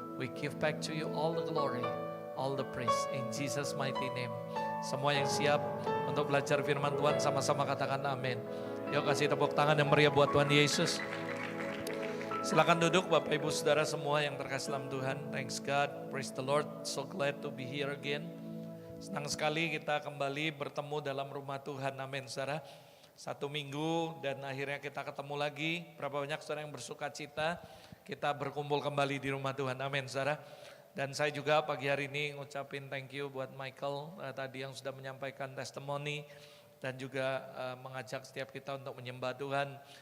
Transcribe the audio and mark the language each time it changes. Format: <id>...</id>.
<en>We give back to you all the glory, all the praise in Jesus mighty name.</en> <id>Semua yang siap untuk belajar firman Tuhan sama-sama katakan amin. Yuk kasih tepuk tangan yang meriah buat Tuhan Yesus. Silakan duduk Bapak Ibu Saudara semua yang terkasih dalam Tuhan.</id> <en>Thanks God, praise the Lord, so glad to be here again.</en> <id>Senang sekali kita kembali bertemu dalam rumah Tuhan, amin saudara. 1 minggu dan akhirnya kita ketemu lagi. Berapa banyak saudara yang bersuka cita kita berkumpul kembali di rumah Tuhan, amin saudara. Dan saya juga pagi hari ini ngucapin</id> <en>thank you</en> <id>buat Michael tadi yang sudah menyampaikan testimoni dan juga mengajak setiap kita untuk menyembah Tuhan.</id>